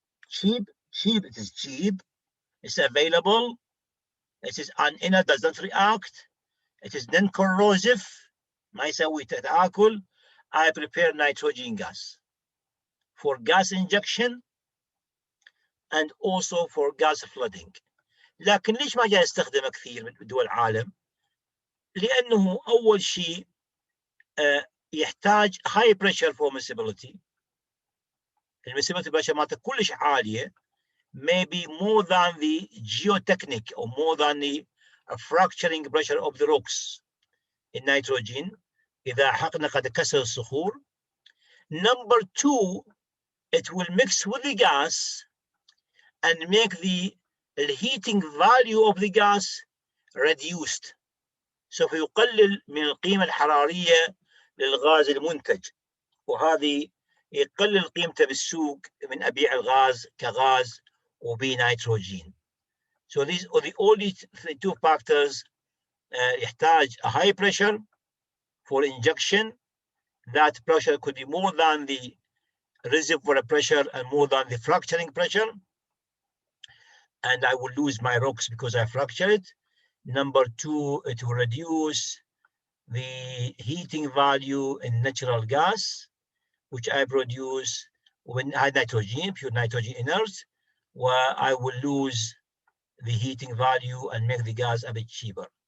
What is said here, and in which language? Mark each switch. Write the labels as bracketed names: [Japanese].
[English] Cheap, it is cheap, it's available, it is an inert, does not react, it is non-corrosive. [Arabic] ما يسوي تآكل. [English] I prepare nitrogen gas for gas injection and also for gas flooding. [Arabic] لكن ليش ما جاي يستخدمه كثير من دول العالم؟ لأنه أول شيء يحتاج [English] high pressure for miscibility. [Arabic] المسيبيليتي pressure مالته كلش عالية, [English] maybe more than the geotechnic or more than the fracturing pressure of the rocks in nitrogen. [Arabic] إذا حقنا قد كسر الصخور. [English] Number two, it will mix with the gas and make the heating value of the gas reduced. [Arabic] سوف يقلل من القيمة الحرارية للغاز المنتج, وهذه يقلل قيمته بالسوق من أبيع الغاز كغاز وبنيتروجين. [English] So these are the only two factors. يحتاج a high pressure for injection. That pressure could be more than the reservoir pressure and more than the fracturing pressure. And I will lose my rocks because I fracture it. Number two, it will reduce the heating value in natural gas, which I produce when I nitrogen, pure nitrogen inert, where I will lose the heating value and make the gas a bit cheaper.